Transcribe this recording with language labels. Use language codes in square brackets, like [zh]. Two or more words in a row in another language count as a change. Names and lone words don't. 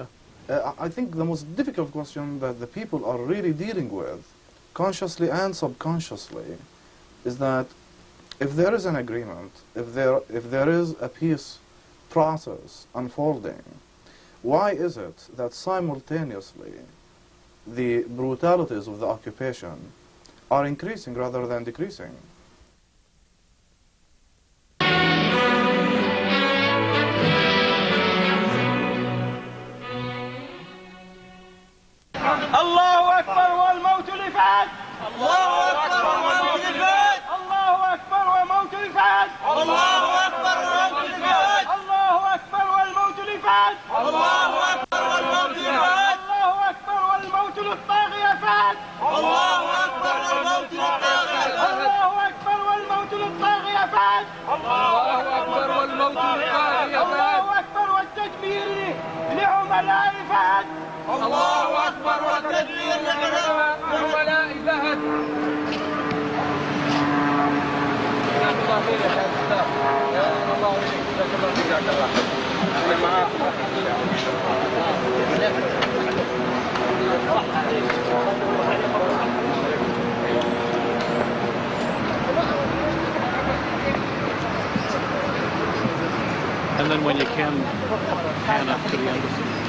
[en] I think the most difficult question that the people are really dealing with, consciously and subconsciously, is that if there is an agreement, if there is a peace process unfolding, why is it that simultaneously the brutalities of the occupation are increasing rather than decreasing? [ar] الله أكبر والموت لفهد. الله أكبر والموت لفهد. الله أكبر والموت لفهد. الله أكبر والموت لفهد. الله أكبر والموت لفهد. الله أكبر والموت لفهد. الله أكبر والموت للطاغية فهد. الله أكبر والموت للطاغية. الله أكبر والموت للطاغية فهد. الله أكبر والموت للطاغية. الله أكبر والتكبير لعملاء فهد. الله أكبر والتكبير لعملاء فهد. جزاك الله خير يا شيخ أستاذ. يا الله جزاك الله خير. جزاك الله خير. أنا معاكم. [en] And then when you can, pan up to the embassy.